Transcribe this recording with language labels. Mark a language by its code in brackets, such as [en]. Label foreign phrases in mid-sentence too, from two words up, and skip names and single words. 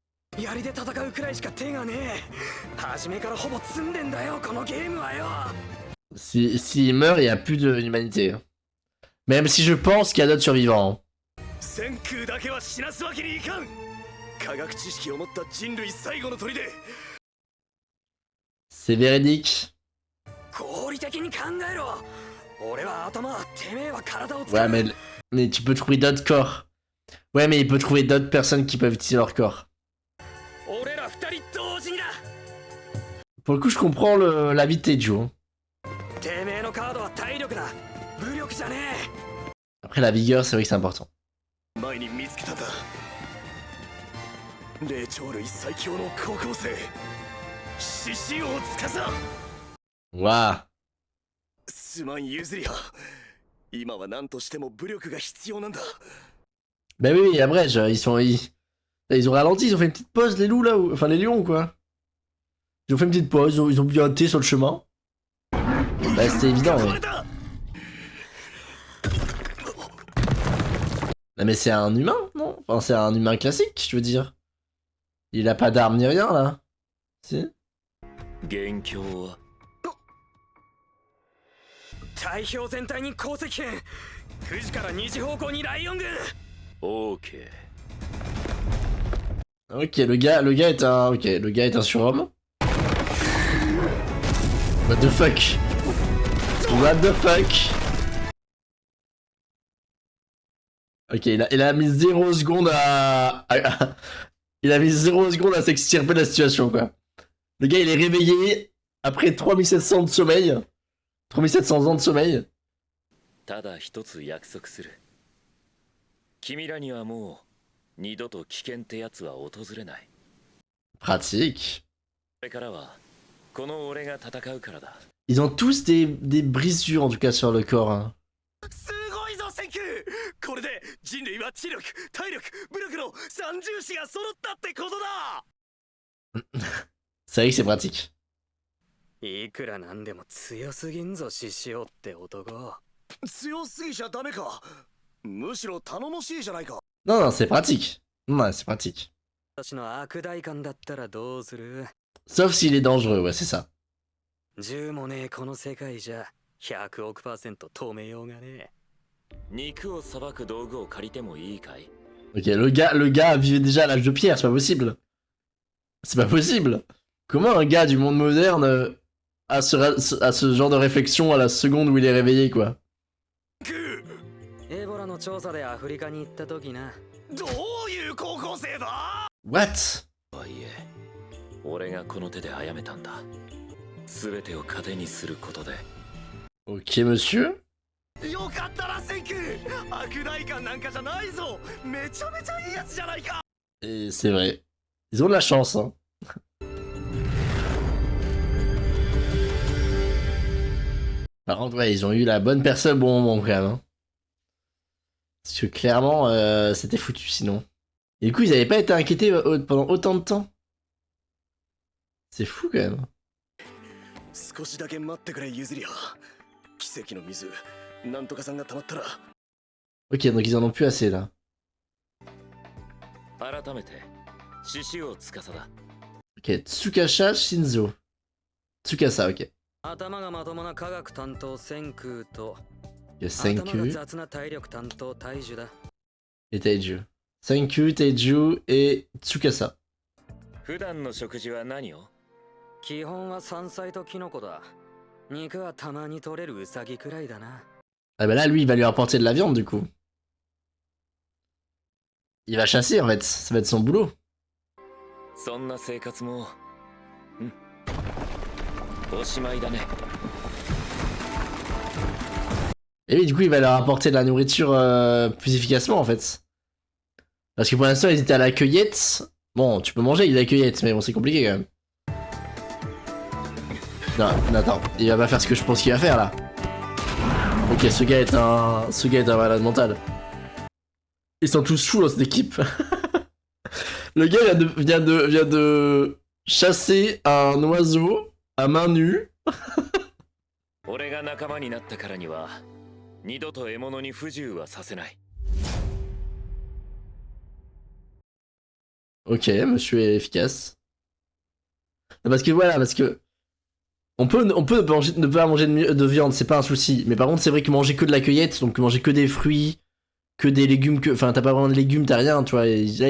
[fr] S'il meurt, il n'y a plus d'humanité. Même si je pense qu'il y a d'autres survivants. C'est véridique. [ja] 合理的に考えろ。俺は頭、てめえは体を使う。 [fr] Ouais, mais tu peux trouver d'autres corps. Ouais, mais il peut trouver d'autres personnes qui peuvent utiliser leur corps. [ja] 俺ら二人同時にだ。 [fr] Pour le coup, je comprends la vie de Teju. Hein. [ja] てめえのカードは体力だ。武力じゃねえ。 [fr] Après, la vigueur, c'est vrai que c'est important. [ja] 前に見つけたんだ。霊長類最強の高校生。獅子王司。 [fr] Waouh. [ja] すまん譲りは。今は何としても武力が必要なんだ。 [fr] Bah oui, après, ils ont ralenti, ils ont fait une petite pause, les loups là, enfin les lions quoi. Ils ont fait une petite pause, ils ont bu un thé sur le chemin. Bah c'était évident, ouais. Non mais c'est un humain, non? Enfin c'est un humain classique, je veux dire. Il a pas d'armes ni rien là. Si? [ja] 代表全体に功績権。9時から2時方向にライオン軍。OK。 [fr] Ok, le gars est un, ok, le gars est un surhomme. [en] What the fuck? What the fuck? [fr] Ok, il a mis 0 secondes il a mis 0 secondes à s'extirper de la situation quoi. Le gars il est réveillé après 3700 de sommeil. 3700 ans de sommeil. [ja] ただ一つ約束する。君らにはもう二度と危険ってやつは訪れない。 [fr] Pratique. [ja] これからはこの俺が戦うからだ。 [fr] Ils ont tous des brisures en tout cas sur le corps. Hein. [ja] すごいぞセンキュー。これで人類は知力、体力、武力の三重視が揃ったってことだ。 [fr] C'est vrai que c'est pratique. [ja] いくらなんでも強すぎんぞ獅子王って男。強すぎちゃダメか。むしろ頼もしいじゃないか。 [fr] Non, non, c'est pratique. Non, c'est pratique. [ja] 私の悪代官だったらどうする？ [fr] Sauf s'il est dangereux, ouais, c'est ça. [ja] 銃もねえこの世界じゃ100億%止めようがねえ。肉をさばく道具を借りてもいいかい？ [fr] Ok, le gars vivait déjà à l'âge de pierre, c'est pas possible. C'est pas possible. Comment un gars du monde moderne a ce genre de réflexion à la seconde où il est réveillé, quoi? [ja] エボラの調査でアフリカに行った時な。どういう高校生だ？ What? はいえ、俺がこの手で殺めたんだ。全てを糧にすることで。 [fr] Ok, monsieur. [ja] よかったなセンキュー。悪代官なんかじゃないぞ。めちゃめちゃいいやつじゃないか。 [fr] Et c'est vrai. Ils ont de la chance, hein. Par contre, ouais, ils ont eu la bonne personne au bon moment quand même. Hein. Parce que clairement, c'était foutu sinon. Et du coup, ils avaient pas été inquiétés pendant autant de temps. C'est fou quand même. [ja] 少しだけ待ってくれ譲りは。奇跡の水、なんとかさんが溜まったら。 [fr] Ok, donc ils en ont plus assez là. [ja] 改めて獅子王司だ。 [fr] Ok, Tsukasa Shinzo. Tsukasa, ok. [ja] 頭がまともな科学担当千空と [fr] Ok, [ja] 頭が Senku 雑な体力担当大樹だ。 [fr] et Teiju. Senku, Teiju et Tsukasa. [ja] 普段の食事は何を？基本は山菜とキノコだ。肉はたまに取れるウサギくらいだな。 [fr] Ah bah là, lui, il va lui apporter de la viande du coup. Il va chasser en fait, ça va être son boulot. [ja] そんな生活も、おしまいだね。 [fr] Et oui, du coup, il va leur apporter de la nourriture plus efficacement en fait. Parce que pour l'instant, ils étaient à la cueillette. Bon, tu peux manger, il y a la cueillette, mais bon, c'est compliqué quand même. Non, attends, il va pas faire ce que je pense qu'il va faire là. Ok, ce gars est un malade mental. Ils sont tous fous dans cette équipe. Le gars vient de chasser un oiseau à main nue. [ja] 俺が仲間になったからには二度と獲物に不自由はさせない。 [fr] Ok, monsieur est efficace. Non, parce que voilà, parce que on peut ne pas manger de viande, c'est pas un souci. Mais par contre, c'est vrai que manger que de la cueillette, donc manger que des fruits, que des légumes, enfin t'as pas vraiment de légumes, t'as rien, tu vois.